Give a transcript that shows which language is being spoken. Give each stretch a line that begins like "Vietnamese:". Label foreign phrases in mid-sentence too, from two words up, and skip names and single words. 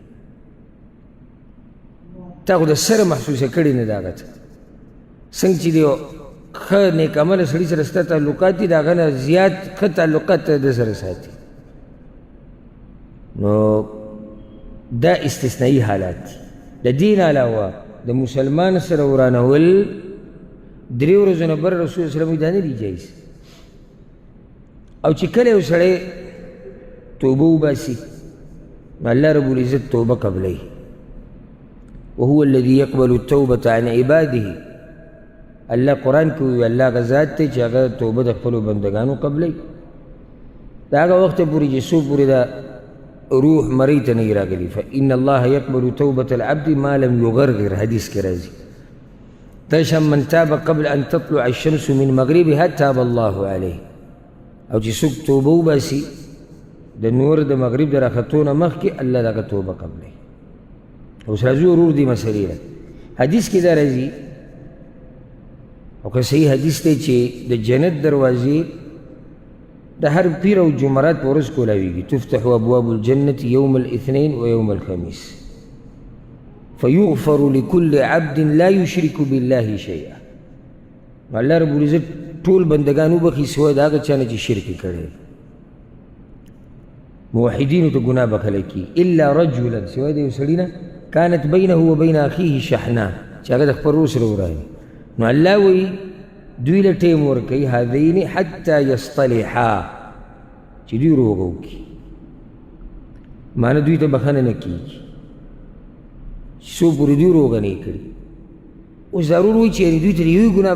Pashto: تا خو د سره محسوسه کړې نه ده هغه ته څنګه چې دی ښه نیک عمله سړي سره ستا تعلقات دي د هغه نه زیات ښه تعلقات ته د سره ساتي نو دا استثنایي حالات دي د دین علاوه د مسلمان سره ورانول درې ورځو نه بر رسول
Arabic: صلی الله
Pashto: دا نه دي جایز او چې کله یو سړی توبه وباسي نو الله رب العزت توبه قبلوي
Arabic: وهو الذي يقبل التوبة عن عباده
Pashto: الله قرآن کې وي الله هغه ذات دی چې هغه توبه د خپلو بندګانو قبلوي د هغه وخته پورې چې څو پورې دا روح مرۍ ته نه وي راغلي
Arabic: فإن الله يقبل توبة العبد ما لم يغرغر
Pashto: حدیث کې راځي تشم
Arabic: من تاب قبل أن تطلع الشمس من مغربها تاب الله عليه
Pashto: او چې څوک توبه وباسي د نور د مغرب د راختو نه مخکې الله د هغه توبه قبلوي اوس راځو ورور دې مسلې له حدیث کې دا راځي او که صحیح حدیث دی چې د جنت دروازې د هر پیر او جمعرات په ورځ کولاویږي
Arabic: تفتح ابواب الجنة يوم الاثنين ويوم الخميس فيغفر لكل عبد لا يشرك بالله شيئا
Pashto: الله رب العزت ټول بندگان وبخي سوی د هغه چا نه چې شرک کړی موحدینو ته ګناه بخلی کي
Arabic: الا رجلا
Pashto: سوی د یو سړي نه
Arabic: كانت بينه وبين أخيه شحناء
Pashto: چې هغه د خپل ورور سره وراني نو الله وایي دوی له ټیم ورکوي
Arabic: هذین حتی یصطلحا
Pashto: چې دوی روغه وکړي معنی دوی ته بخښنه نه کېږي څو پورې دوی روغه نه یې کړي اوس ضرور وایي چې دوی ته د یوې ګناه